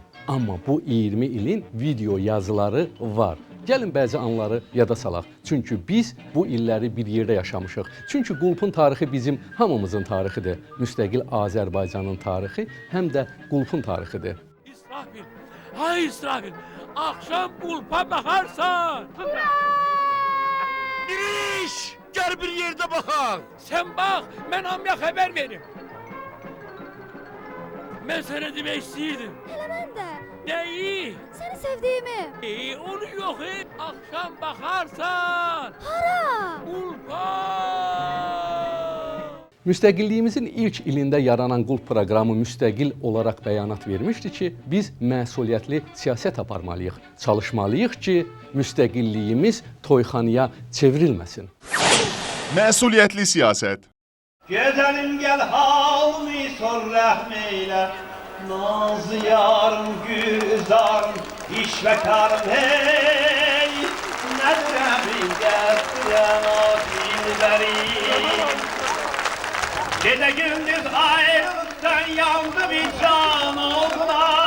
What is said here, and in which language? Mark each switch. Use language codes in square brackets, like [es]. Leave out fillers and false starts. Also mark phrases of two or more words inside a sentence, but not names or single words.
[az] Amma bu 20 ilin video yazıları var. Gəlin bəzi anları yada salaq. Çünki biz bu illəri bir yerdə yaşamışıq. Çünki Qulpun tarixi bizim hamımızın tarixidir. Müstəqil Azərbaycanın tarixi həm də Qulpun tarixidir. İsrafil, [tr] hay İsrafil, akşam Qulpa bakarsan. İş, gel bir yerde bakalım. Sen bak, ben hamya haber verim. Ben sana demek istiyordum. Hele ben de. Neyi? Seni sevdiğimi. Onu yok et. Akşam bakarsan. [az] Hara? Qulpa. Müstəqilliyimizin ilk ilində yaranan Qulp proqramı müstəqil olaraq bəyanat vermişdi ki, biz məsuliyyətli siyasət aparmalıyıq, çalışmalıyıq ki, müstəqilliyimiz toyxanaya çevrilməsin. Məsuliyyətli siyasət. [tr] Gezelim gel halını sor rahmeyle, nazı yarım güzarım, işvekarım hey. Nedremin getiren o dilberi. Gece gündüz ayrılıktan yandı bir can oğluna.